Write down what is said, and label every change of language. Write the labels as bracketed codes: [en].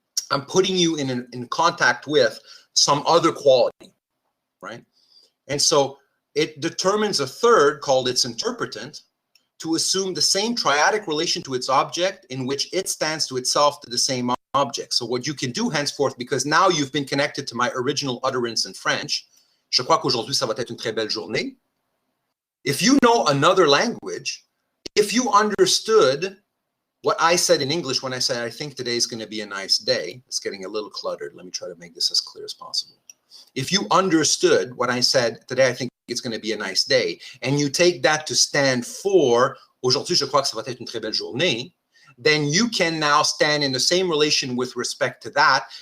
[en] I'm putting you in contact with some other quality, right? And so it determines a third called its interpretant to assume the same triadic relation to its object in which it stands to itself to the same object. So what you can do henceforth, because now you've been connected to my original utterance in French, [fr] je crois qu'aujourd'hui ça va être une très belle journée. [en] If you know another language, if you understood what I said in English when I said, I think today is going to be a nice day, it's getting a little cluttered. Let me try to make this as clear as possible. If you understood what I said today, I think it's going to be a nice day, and you take that to stand for [fr] aujourd'hui, je crois que ça va être une très belle journée, [en] then you can now stand in the same relation with respect to that.